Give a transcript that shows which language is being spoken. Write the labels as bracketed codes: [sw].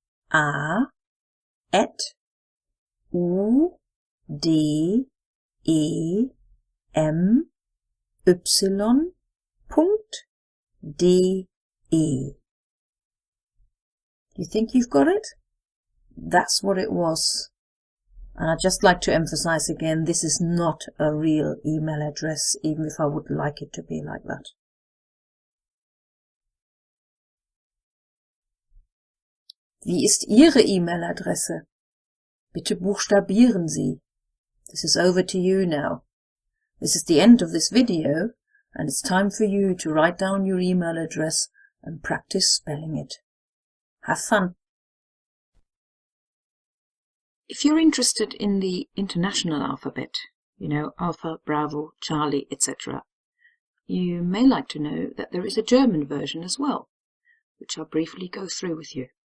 [de] A, at, U, D, E, M, Y, Punkt, D, E. [en] You think you've got it? That's what it was. And I'd just like to emphasize again, this is not a real email address, even if I would like it to be like that. [de] Wie ist Ihre E-Mail-Adresse? Bitte buchstabieren Sie. [en] This is over to you now. This is the end of this video, and it's time for you to write down your email address and practice spelling it. Have fun! If you're interested in the international alphabet, you know, Alpha, Bravo, Charlie, etc., you may like to know that there is a German version as well, which I'll briefly go through with you.